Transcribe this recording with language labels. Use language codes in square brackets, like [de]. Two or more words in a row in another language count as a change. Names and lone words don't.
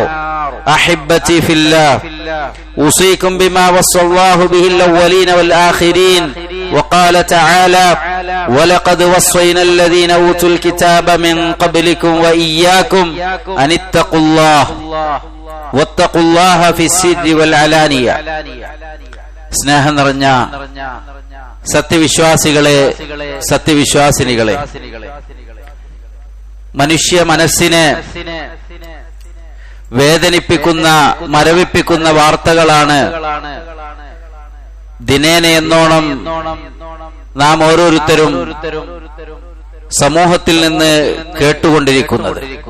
[ar] أحبتي في الله أوصيكم بما وصى الله به الأولين والآخرين وقال تعالى ولقد وصينا الذين أوتوا الكتاب من قبلكم وإياكم أن اتقوا الله واتقوا الله في السر والعلانية. [ml] സ്നേഹം നിറഞ്ഞ സത്യവിശ്വാസികളെ, സത്യവിശ്വാസിനികളെ, മനുഷ്യ മനസ്സിനെ വേദനിപ്പിക്കുന്ന മരവിപ്പിക്കുന്ന വാർത്തകളാണ് ദിനേനയെന്നോണം നാം ഓരോരുത്തരും സമൂഹത്തിൽ നിന്ന് കേട്ടുകൊണ്ടിരിക്കുന്നത്.